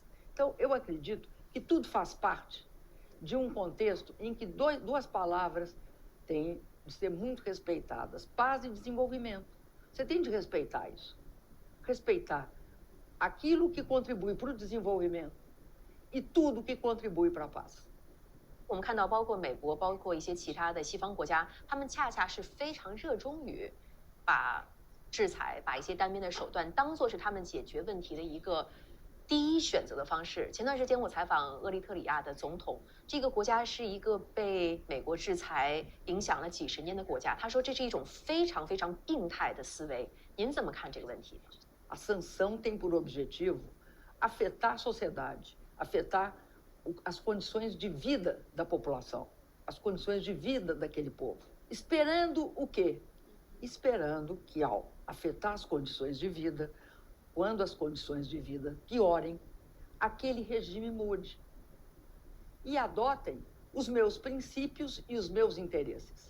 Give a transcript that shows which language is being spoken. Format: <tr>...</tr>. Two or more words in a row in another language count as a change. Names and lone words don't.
<pt>Então, eu acredito que tudo faz parte de um contexto em que duas palavras têm de ser muito respeitadas: paz e desenvolvimento. Você tem de respeitar isso. Respeitar aquilo que contribui para o desenvolvimento e tudo que contribui para a paz.</pt> <zh>我们看到，包括美国，包括一些其他的西方国家，他们恰恰是非常热衷于把制裁、把一些单边的手段当作是他们解决问题的一个第一选择的方式。前段时间我采访厄立特里亚的总统，这个国家是一个被美国制裁影响了几十年的国家，他说这是一种非常非常病态的思维。您怎么看这个问题？</zh> <pt>A sanção tem por objetivo afetar a sociedade, afetar as condições de vida da população, as condições de vida daquele povo. Esperando o quê? Esperando que, ao afetar as condições de vida, quando as condições de vida piorem, aquele regime mude e adotem os meus princípios e os meus interesses.</pt>